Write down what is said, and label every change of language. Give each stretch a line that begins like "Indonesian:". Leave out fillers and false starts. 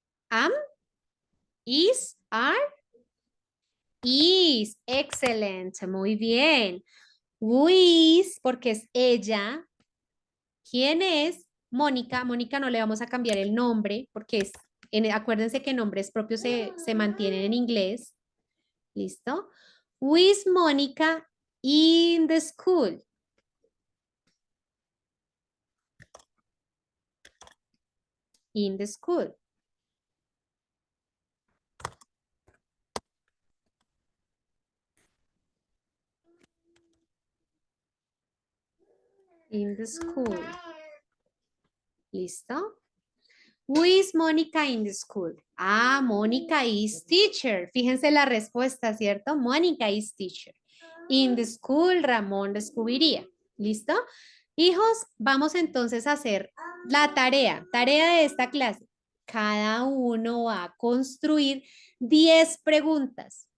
English: Am, is, are, is.
Spanish: Excelente, muy bien.
English: Who is,
Spanish: porque es ella. ¿Quién es? Mónica. Mónica no le vamos a cambiar el nombre porque es, acuérdense que nombres propios se mantienen en inglés. ¿Listo?
English: Who is Mónica in the school? In the school. In the school. ¿Listo? Who is Mónica in the school? Ah, Mónica is teacher.
Spanish: Fíjense la respuesta, ¿cierto?
English: Mónica is teacher. In the school,
Spanish: Ramón descubriría. ¿Listo? Hijos, vamos entonces a hacer la tarea. Tarea de esta clase. Cada uno va a construir 10 preguntas.